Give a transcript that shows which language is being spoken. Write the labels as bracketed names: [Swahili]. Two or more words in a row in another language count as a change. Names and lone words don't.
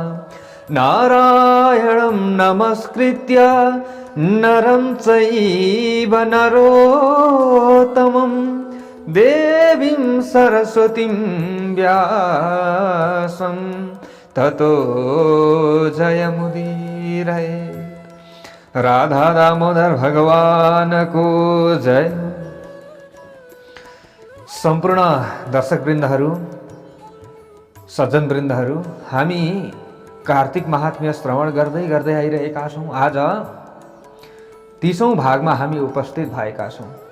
[Sanskrit] नारायणं नमस्कृत्य नरं चैव नरोत्तमं देवीं सरस्वतीं व्यासं ततो जयमुदीरये। [Nepali] राधा दामोदर भगवान को जय। सम्पूर्ण दर्शकवृन्दहरू, सज्जनवृन्दहरू, हामी कार्तिक महात्म्य श्रवण गर्दै गर्दै आइरहेका छौँ। आज 30औं भागमा हामी उपस्थित भएका छौँ।